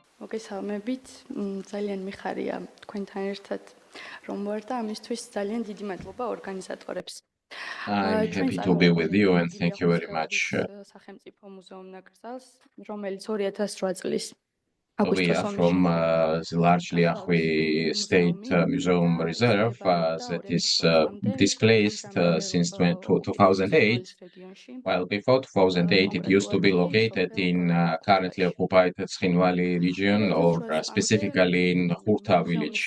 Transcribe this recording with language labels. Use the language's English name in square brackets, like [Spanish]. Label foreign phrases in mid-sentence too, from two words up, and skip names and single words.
[Georgian] მოგესალმებით. ძალიან მიხარია თქვენთან ერთად რომ ვარ და ამისთვის ძალიან დიდი მადლობა ორგანიზატორებს. [English] I'm happy to be with you and thank you very much. [Georgian] სახელმწიფო მუზეუმ ნაკრძალს, რომელიც 2008 წლის [English] We are from the large Liakhvi State Museum Reserve that is displaced since 2008. While before 2008, it used to be located in currently occupied Tskhinvali region or specifically in Khurta village.